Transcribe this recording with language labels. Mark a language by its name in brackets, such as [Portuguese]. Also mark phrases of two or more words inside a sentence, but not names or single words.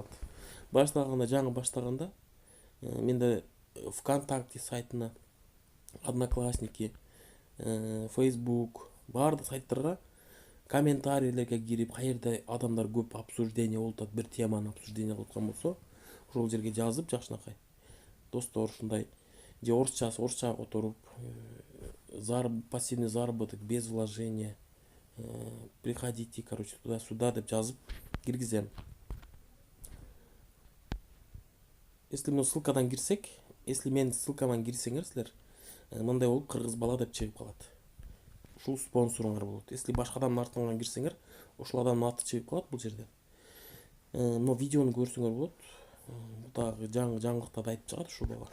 [Kyrgyz] Жаңы баштаганда менде ВКонтакте сайтына, Одноклассники, Facebook, бардык сайттарга комментарийлерге кирип, каерде адамдар көп обсуждение болуп атат, бир теманы обсуждение кылып аткан болсо, ошол жерге жазып жакшынакай. Достор, ушундай же орусча которуп, [Russian] пассивный заработок без вложения, приходите, короче, туда-сюда [Kyrgyz] деп жазып киргизем. Если мы ссылкадан кирсек, если мен ссылкаман кирсеңер силер, мындай болуп кыргыз бала деп чыгып калат. Ушул спонсоруңар болот. Если башка адамдын артынан кирсеңер, ошол адамдын аты чыгып калат бул жерде. Но видеону көрсөңөр болот. Бул дагы жаңылыкта да айтып чыгат ушул бала.